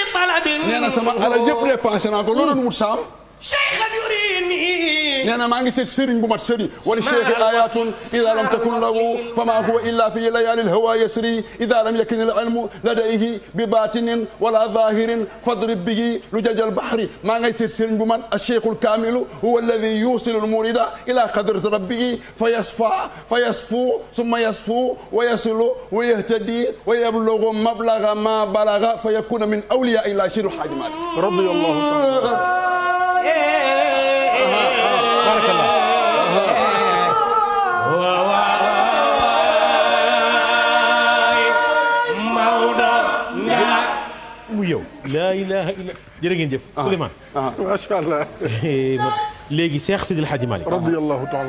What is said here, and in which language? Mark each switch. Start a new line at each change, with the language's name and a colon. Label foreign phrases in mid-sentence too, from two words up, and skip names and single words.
Wolof: nee na sama alal yëpp dépensé naa ko loolu doon wut saam
Arabic: شيخا يريني
Wolof: nee na maa ngi seet sëriñ bu mat sëriñ wali
Arabic: شيخي آية إذا لم تكن له فما هو إلا في ليالي الهوى يسري إذا لم يكن العلم لديه بباطن ولا ظاهر فاضرب به لجج البحر
Wolof: maa ngay seet sëriñ bu mat
Arabic: الشيخ الكامل هو الذي يوصل المريد إلى قدرة ربه فيصفو ثم يصفو ويصل ويهتدي ويبلغ مبلغ ما بلغ فيكون من أولياء الله شيخ الحاج مالك رضي الله تعالى. بارك الله.
Wolof: yow
Arabic: لا إله إلا
Wolof: jërë ngeen jëf Souleymane
Arabic: ما شاء الله
Wolof: léegi Cheikh Sidil Hadji Malick
Arabic: رضي الله تعالى